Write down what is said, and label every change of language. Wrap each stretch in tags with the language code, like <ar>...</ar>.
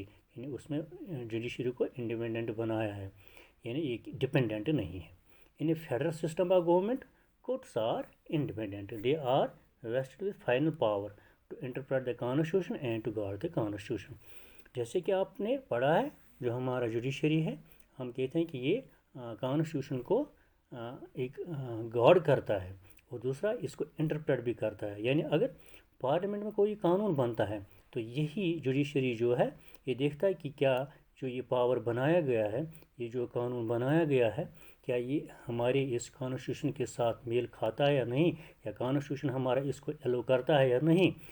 <ur>یعنی اس میں جوڈیشری کو انڈیپینڈنٹ بنایا ہے، یعنی ایک ڈیپینڈنٹ نہیں ہے.</ur> <en>یعنی federal system of government courts are independent. They are vested with final power to interpret the constitution and to guard the constitution.</en> <ur>جیسے کہ آپ نے پڑھا ہے جو ہمارا جوڈیشری ہے، ہم کہتے ہیں کہ یہ کانسٹیٹیوشن کو ایک گارڈ کرتا ہے اور دوسرا اس کو انٹرپریٹ بھی کرتا ہے. یعنی اگر پارلیمنٹ میں کوئی قانون بنتا ہے تو یہی جوڈیشری جو ہے یہ دیکھتا ہے کہ کیا جو یہ پاور بنایا گیا ہے، یہ جو قانون بنایا گیا ہے، کیا یہ ہمارے اس کانسٹیٹیوشن کے ساتھ میل کھاتا ہے یا نہیں، یا کانسٹیٹیوشن ہمارا اس کو ایلو کرتا ہے یا نہیں.</ur>